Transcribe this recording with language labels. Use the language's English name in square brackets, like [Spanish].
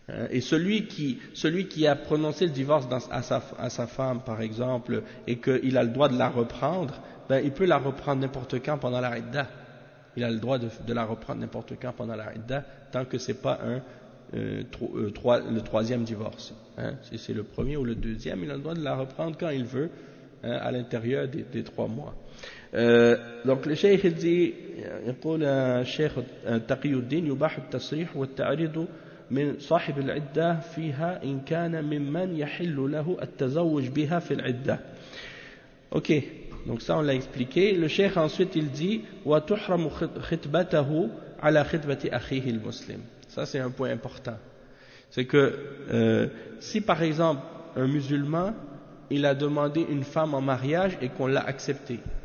[French] Et celui qui a prononcé le divorce à sa femme par exemple et qu'il a le droit de la reprendre, ben il peut la reprendre n'importe quand pendant la idda. Il a le droit de la reprendre n'importe quand pendant la idda tant que c'est pas le troisième divorce. Hein. Si c'est le premier ou le deuxième, il a le droit de la reprendre quand il veut. Hein, à l'intérieur des trois mois. Donc le cheikh dit, [Arabic] يقول الشيخ تقي الدين يباح التصريح والتعريض من صاحب العدة فيها إن كان ممن يحل له التزوج بها في العدة. [French] OK. Donc ça on l'a expliqué. Le cheikh ensuite il dit [Arabic] وتحرم خطبته على خطبة أخيه المسلم. [French] Ça c'est un point important. C'est que si par exemple un musulman il a demandé une femme en mariage et qu'on l'a acceptée.